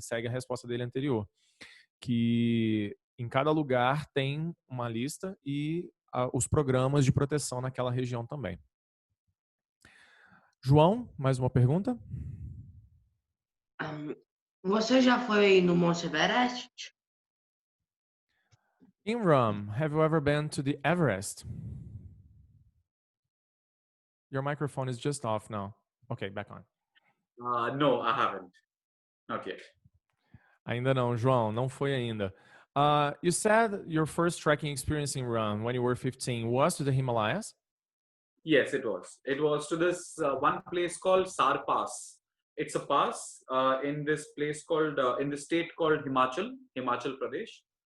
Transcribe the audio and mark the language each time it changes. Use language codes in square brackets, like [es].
[pt] Segue a resposta dele anterior, que em cada lugar tem uma lista e os programas de proteção naquela região também. João, mais uma pergunta? Você já foi no Monte Everest? [en] Imran, have you ever been to the Everest? Your microphone is just off now. Okay, back on. No, I haven't. Not yet. [pt] Ainda não, João, não foi ainda. [en] You said your first trekking experience in Imran when you were 15 was to the Himalayas? Yes, it was. It was to this one place called Sar Pass. It's a pass in this place called, in the state called Himachal Pradesh.